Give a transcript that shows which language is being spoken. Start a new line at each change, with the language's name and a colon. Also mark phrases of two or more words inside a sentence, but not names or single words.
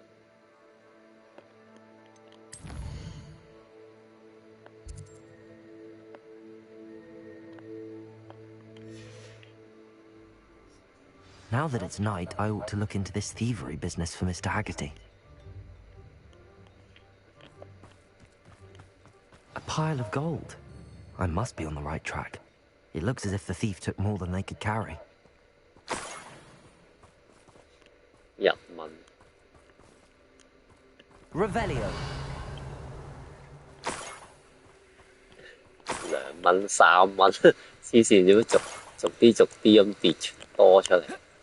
English: Now that it's night, I ought to look into this thievery business for Mr. Haggerty. A pile of gold. I must be on the right track. It looks as if the thief took more than they could carry.
Cantonese: 1 蚊
English: Revelio.
Cantonese: 2蚊3蚊，黐線點樣逐啲咁跌多出嚟？